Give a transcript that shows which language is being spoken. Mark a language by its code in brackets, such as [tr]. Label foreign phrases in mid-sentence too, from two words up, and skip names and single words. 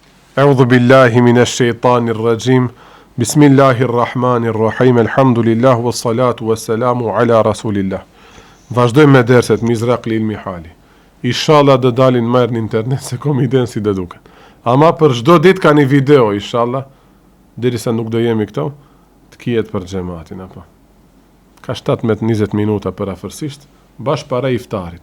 [ar] أعوذ بالله من الشيطان الرجيم. بسم الله الرحمن الرحيم. الحمد لله والصلاة والسلام على رسول الله. [sq] Vazhdojmë me derset Mizraqli il Mihali. Inshallah do dalin më në internet se kom iden si do duken. Ama për çdo ditë ka një video inshallah, derisa nuk do jemi këto, të kijet për xhamatin apo. Ka 17-20 minuta për afërsisht, bash para iftarit.